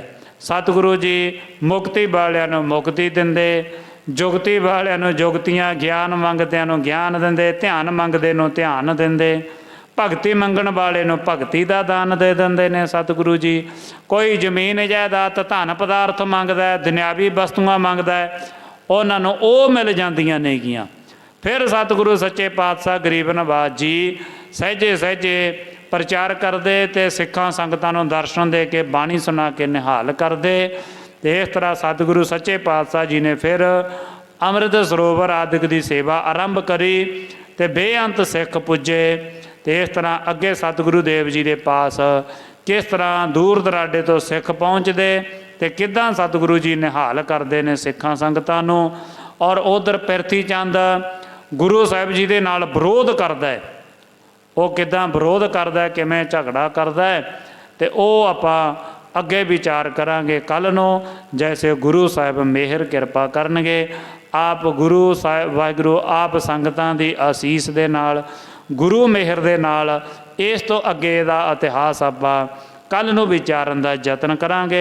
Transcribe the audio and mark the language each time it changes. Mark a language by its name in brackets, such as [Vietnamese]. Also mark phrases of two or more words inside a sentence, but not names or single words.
[Punjabi] ਸਤਿਗੁਰੂ ਜੀ ਮੁਕਤੀ ਵਾਲਿਆਂ ਨੂੰ ਮੁਕਤੀ ਦਿੰਦੇ, ਜੁਗਤੀ ਵਾਲਿਆਂ ਨੂੰ ਜੁਗਤੀਆਂ, ਗਿਆਨ ਮੰਗਦਿਆਂ ਨੂੰ ਗਿਆਨ ਦਿੰਦੇ, ਧਿਆਨ ਮੰਗਦੇ ਨੂੰ ਧਿਆਨ ਦਿੰਦੇ, ਭਗਤੀ ਮੰਗਣ ਵਾਲੇ ਨੂੰ ਭਗਤੀ ਦਾ ਦਾਨ ਦੇ ਦਿੰਦੇ ਨੇ ਸਤਿਗੁਰੂ ਜੀ। ਕੋਈ ਜ਼ਮੀਨ ਜਾਇਦਾਦ ਧਨ ਪਦਾਰਥ ਮੰਗਦਾ, ਦੁਨਿਆਵੀ ਵਸਤੂਆਂ ਮੰਗਦਾ, ਉਨ੍ਹਾਂ ਨੂੰ ਓਹ ਮਿਲ ਜਾਂਦੀਆਂ ਨੇਗੀਆਂ। ਫਿਰ ਸਤਿਗੁਰੂ ਸੱਚੇ ਪਾਤਸ਼ਾਹ ਗਰੀਬ ਨਿਵਾਜ ਜੀ ਸਹਿਜੇ ਸਹਿਜੇ ਪ੍ਰਚਾਰ ਕਰਤੇ ਤੋ ਸਿੱਖਾਂ ਸੰਗਤਾਂ ਨੂੰ ਦਰਸ਼ਨ ਦੇ ਕੇ ਬਾਣੀ ਸੁਣਾ ਕੇ ਨਿਹਾਲ ਕਰਤੇ। [Hindi] तो इस तरह सतगुरु सच्चे पातशाह जी ने फिर अमृत सरोवर आदि की सेवा आरंभ करी तो बेअंत सिख पुजे। तो इस तरह अगे सतगुरु देव जी के पास किस तरह दूर दराडे तो सिख पहुँचते तो किदां सतगुरु जी निहाल करते हैं [Punjabi] ਸਿੱਖਾਂ ਸੰਗਤਾਂ ਨੂੰ। [Hindi] और उधर पिरथी चंद गुरु साहिब जी के नाल विरोध करता है, वो किदां विरोध करता है, किवें झगड़ा करता है, तो वह [Punjabi] ਆਪਾਂ ਅੱਗੇ ਵਿਚਾਰ ਕਰਾਂਗੇ ਕੱਲ੍ਹ ਨੂੰ। ਜੈਸੇ ਗੁਰੂ ਸਾਹਿਬ ਮਿਹਰ ਕਿਰਪਾ ਕਰਨਗੇ, ਆਪ ਗੁਰੂ ਸਾਹਿਬ ਵਾਹਿਗੁਰੂ ਆਪ ਸੰਗਤਾਂ ਦੀ ਅਸੀਸ ਦੇ ਨਾਲ, ਗੁਰੂ ਮਿਹਰ ਦੇ ਨਾਲ ਇਸ ਤੋਂ ਅੱਗੇ ਦਾ ਇਤਿਹਾਸ ਆਪਾਂ ਕੱਲ੍ਹ ਨੂੰ ਵਿਚਾਰਨ ਦਾ ਯਤਨ ਕਰਾਂਗੇ।